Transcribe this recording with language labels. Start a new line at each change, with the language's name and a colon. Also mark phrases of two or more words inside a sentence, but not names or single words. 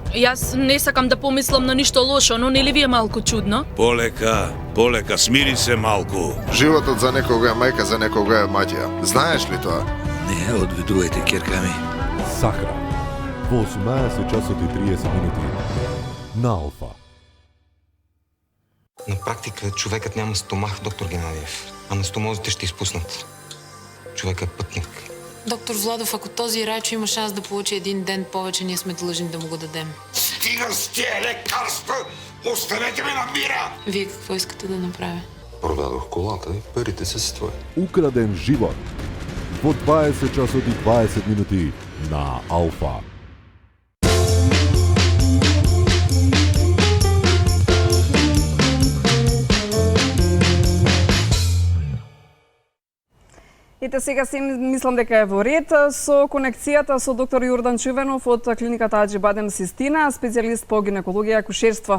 Macedonian: Јас не сакам да помислам на ништо лошо, но нели ви е малку чудно? Полека, смири се малку. Животот за некога е мајка, за некога е маѓа. Знаеш ли тоа? Не, одведувајте, ќерка ми. Сахра. Во 18 часот и 30 минути на Алфа.
Bulgarian: На практика човекът няма стомах, доктор Геннадиев, а на стомозите ще изпуснат. Човек е пътник. Доктор Владов, ако този райчо има шанс да получи един ден повече, ние сме длъжни да му го дадем. Стига с тия лекарства! Оставете ме на мира! Вие какво искате да направя? Продадох колата и парите са си твои.
Macedonian: Украден живот во 20 часот и 20 минути на Алфа. Ете сега си мислам дека е во ред со конекцијата со доктор Јорданчо Иванов од клиниката Аџибадем Систина, специјалист по гинекологија и акушерство.